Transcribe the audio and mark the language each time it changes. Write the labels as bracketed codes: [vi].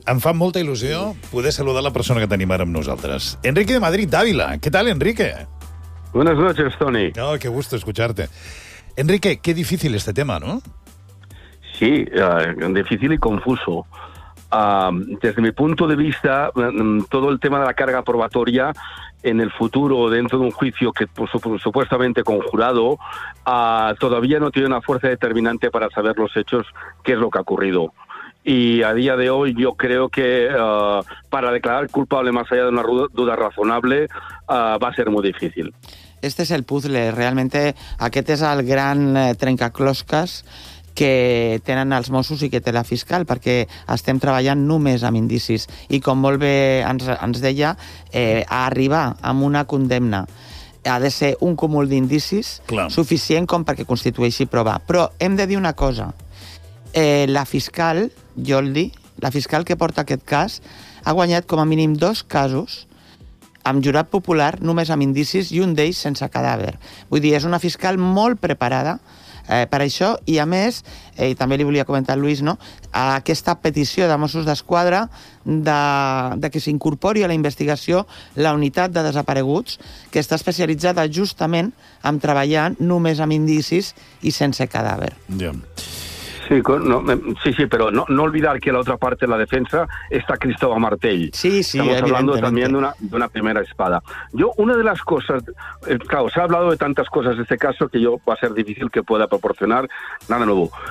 [ca] Em fa molta il·lusió poder saludar la persona que tenim ara amb nosaltres. Enrique de Madrid, d'Àvila. Què tal, Enrique? [es] Buenas noches, Toni. Oh, qué gusto escucharte. Enrique, qué difícil este tema, ¿no? Sí, difícil y confuso. Desde mi punto de vista, todo el tema de la carga probatoria en el futuro, dentro de un juicio que supuestamente conjurado, todavía no tiene una fuerza determinante para saber los hechos, qué es lo que ha ocurrido. Y a día de hoy yo creo que para declarar culpable más allá de una duda razonable va a ser muy difícil. Este es el puzzle, realmente [ca] aquest és el gran trencaclosques que tenen els Mossos i que té la fiscal, perquè estem treballant només amb indicis. I com molt bé ens deia, a arribar amb una condemna ha de ser un cúmul d'indicis suficient com perquè constitueixi prova. Però hem de dir una cosa. La fiscal, Joldi, la fiscal que porta aquest cas, ha guanyat com a mínim 2 casos amb jurat popular només amb indicis i un d'ells sense cadàver. Vull dir, és una fiscal molt preparada per això, i a més, i també li volia comentar al Lluís, no? Aquesta petició de Mossos d'Esquadra de que s'incorpori a la investigació la unitat de desapareguts, que està especialitzada justament en treballar només amb indicis i sense cadàver. [es] Sí, però no olvidar que la otra parte de la defensa está Cristóbal Martell. Estamos hablando también de una primera espada. Yo, una de las cosas, claro, se ha hablado de tantas cosas de este caso que yo va a ser difícil que pueda proporcionar nada nuevo.